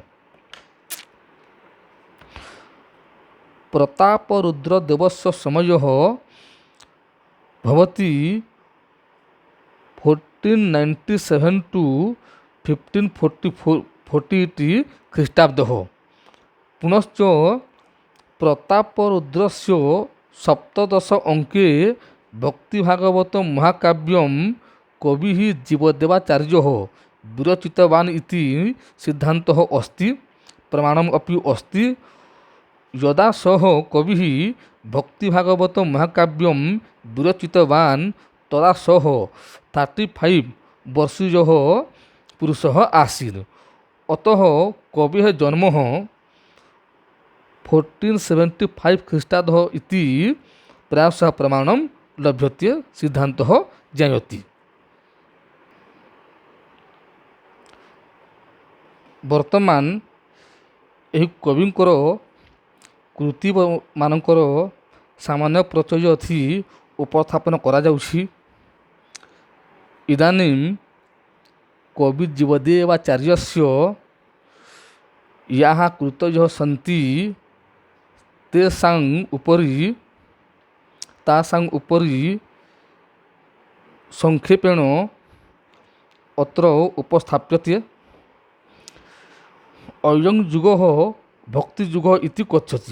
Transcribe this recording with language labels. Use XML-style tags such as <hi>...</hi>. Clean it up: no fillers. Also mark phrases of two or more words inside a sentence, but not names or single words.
<sa>ପ୍ରତାପରୁଦ୍ର ଦେବସ୍ୟ ସମୟ ଭବତି 1497 to 1548 ଖ୍ରୀଷ୍ଟାବ୍ଦः। ପୁନଶ୍ଚ ପ୍ରତାପରୁଦ୍ରस्य ସପ୍ତଦଶ ଅଙ୍କେ ଭକ୍ତିଭାଗବତ ମହାକାବ୍ୟಂ କବିଃ ଜୀବଦେବାଚାର୍ଯ୍ୟः ବିରଚିତवान् इति सिद्धान्तः अस्ति, प्रमाणम् अपि अस्ति। यदा सः कविः भक्तिभागवत महाकाव्यं विरचितवान् तदा सः 35 वर्षीयः पुरुषः आसीत्। अतः कवेः जन्म 1475 ख्रीष्टाब्दः इति प्रायशः प्रमाणं लभ्यते, सिद्धान्तः ज्ञायते।</sa> <or>ବର୍ତ୍ତମାନ ଏହି କବିଙ୍କର କୃତି ମାନଙ୍କର ସାମାନ୍ୟ ପରିଚୟ ଅଛି ଉପସ୍ଥାପନ କରାଯାଉଛି।</or> <sa>ଇଦାନୀଂ କବି ଜୀବଦେବାଚାର୍ଯ୍ୟस्य याः कृतयः सन्ति तासां उपरि संक्षेपेण अत्र उपस्थाप्यते। अयं युगः भक्तियुगः इति कथ्यते।</sa>